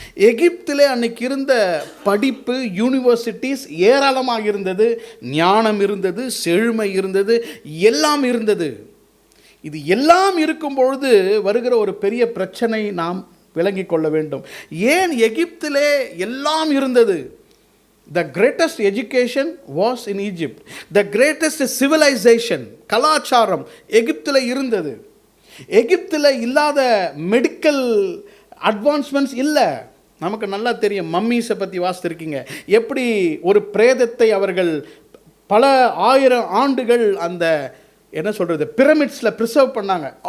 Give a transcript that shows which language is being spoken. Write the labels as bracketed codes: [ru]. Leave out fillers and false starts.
[ta] எகிப்தில் அன்னைக்கு இருந்த படிப்பு, யூனிவர்சிட்டிஸ் ஏராளமாக இருந்தது. ஞானம் இருந்தது, செழுமை இருந்தது, எல்லாம் இருந்தது. இது எல்லாம் இருக்கும் பொழுது வருகிற ஒரு பெரிய பிரச்சனை நாம் விளங்கிக் கொள்ள வேண்டும். ஏன் எகிப்திலே எல்லாம் இருந்தது? [en] The greatest education was in Egypt. The greatest civilization, [ta] கலாச்சாரம் எகிப்தில் இருந்தது. எகிப்தில் இல்லாத மெடிக்கல் அட்வான்ஸ்மெண்ட்ஸ் இல்லை. நமக்கு நல்லா தெரியும், மம்மீஸை பற்றி வாசித்திருக்கீங்க. எப்படி ஒரு பிரேதத்தை அவர்கள் பல 1000 ஆண்டுகள் அந்த என்ன சொல்கிறது பிரமிட்ஸில் ப்ரிசர்வ் பண்ணாங்க.